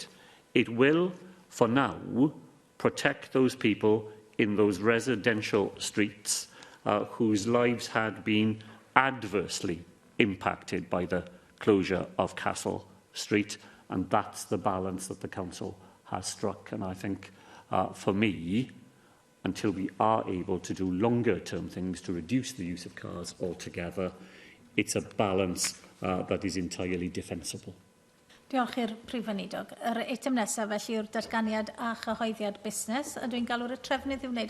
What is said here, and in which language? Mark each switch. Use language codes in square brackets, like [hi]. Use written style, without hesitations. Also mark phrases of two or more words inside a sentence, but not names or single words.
[en] It will, for now, protect those people in those residential streets whose lives had been adversely impacted by the closure of Castle Street, and that's the balance that the council has struck. And I think, for me, until we are able to do longer-term things to reduce the use of cars altogether, it's a balance that is entirely defensible. [cy] Diolch i'r Prif Weinidog. Yr eitem nesaf felly yw'r datganiad a chyhoeddiad busnes, a dwi'n galw'r trefnydd i wneud